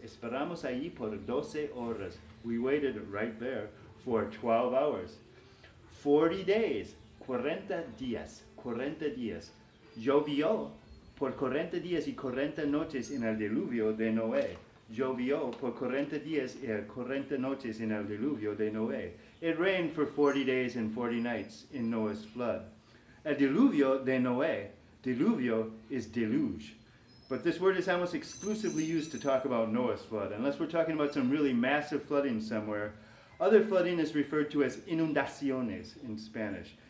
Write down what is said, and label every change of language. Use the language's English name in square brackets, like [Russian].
[Spanish] Esperamos allí por 12 horas. [English] We waited right there for 12 hours. 40 days, [Spanish] 40 días, 40 días. Llovió por 40 días y 40 noches en el diluvio de Noé. Llovió por 40 días y 40 noches en el diluvio de Noé. [English] It rained for 40 days and 40 nights in Noah's flood. [Spanish] El diluvio de Noé. Diluvio [English] is deluge. But this word is almost exclusively used to talk about Noah's flood, unless we're talking about some really massive flooding somewhere. Other flooding is referred to as inundaciones in Spanish.